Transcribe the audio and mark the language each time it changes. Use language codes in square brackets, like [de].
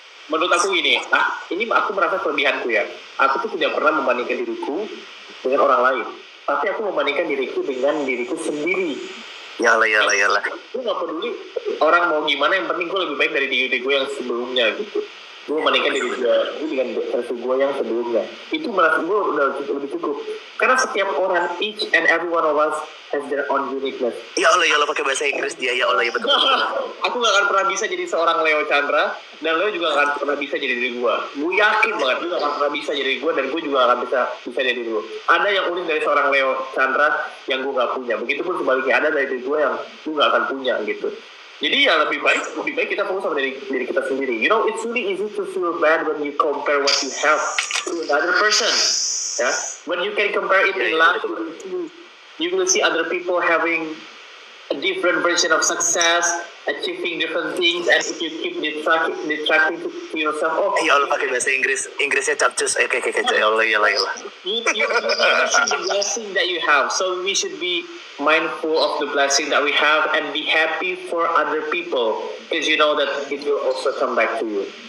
[id] Menurut aku gini, ini aku merasa kelebihanku ya. Aku tuh tidak pernah membandingkan diriku dengan orang lain, tapi aku membandingkan diriku dengan diriku sendiri. Yalah. Gue gak peduli orang mau gimana, yang penting gue lebih baik dari diri gue yang sebelumnya gitu. Gue membandingkan diri gue dengan versi gue yang sebelumnya. Itu menurut gue udah lebih cukup. Karena setiap orang, [en] each and every one of us has their own uniqueness. [id] Ya Allah pakai bahasa Inggris dia, ya Allah ya betul. Aku gak akan pernah bisa jadi seorang Leo Chandra, dan Leo juga gak akan pernah bisa jadi diri gue. Gue yakin banget gue gak akan pernah bisa jadi gue, dan gue juga gak akan bisa jadi diri gue. Ada yang unik dari seorang Leo Chandra yang gue gak punya. Begitupun sebaliknya, ada dari diri gue yang gue gak akan punya gitu. Jadi ya lebih baik kita fokus sama diri kita sendiri. [en] You know, it's really easy to feel bad when you compare what you have to another person. Yeah, when you can compare it in life, you will see other people having a different version of success, achieving different things, and if you keep detracting to yourself, [id] ya Allah pakai bahasa Inggrisnya capcus, ya Allah. [en] You see the blessing that you have, so we should be mindful of the blessing that we have and be happy for other people, because you know that it will also come back to you.